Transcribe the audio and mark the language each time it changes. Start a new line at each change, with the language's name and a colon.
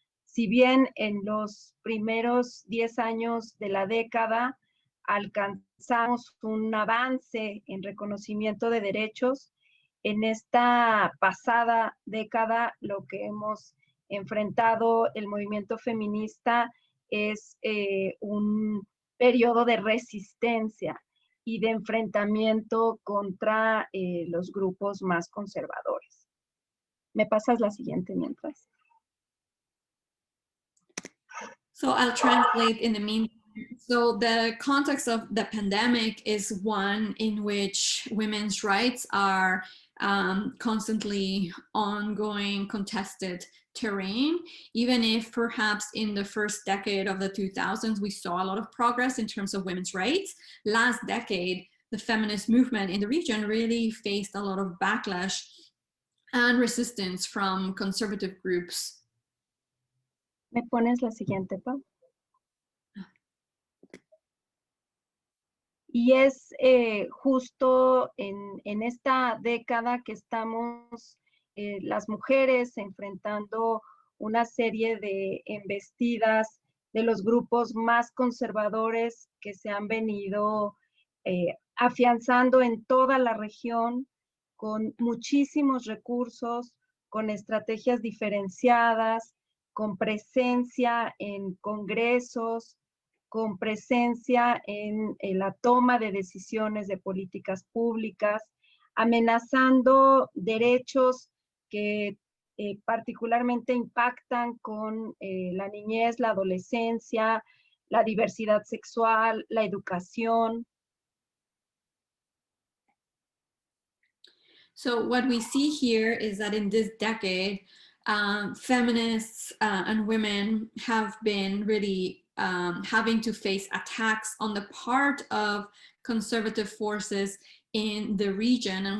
Spanish: Si bien en los primeros 10 años de la década alcanzamos un avance en reconocimiento de derechos, en esta pasada década lo que hemos enfrentado el movimiento feminista es un periodo de resistencia y de enfrentamiento contra los grupos más conservadores. ¿Me pasas la siguiente mientras?
English: So I'll translate in the meantime. So the context of the pandemic is one in which women's rights are constantly ongoing contested terrain, even if perhaps in the first decade of the 2000s we saw a lot of progress in terms of women's rights. Last decade, the feminist movement in the region really faced a lot of backlash and resistance from conservative groups.
Spanish: ¿Me pones la siguiente, Pau? Y es justo en esta década que estamos las mujeres enfrentando una serie de embestidas de los grupos más conservadores que se han venido afianzando en toda la región con muchísimos recursos, con estrategias diferenciadas, con presencia en congresos, con presencia en la toma de decisiones de políticas públicas, amenazando derechos que particularmente impactan con la niñez, la adolescencia, la diversidad sexual, la educación.
English: So what we see here is that in this decade, feminists and women have been really having to face attacks on the part of conservative forces in the region.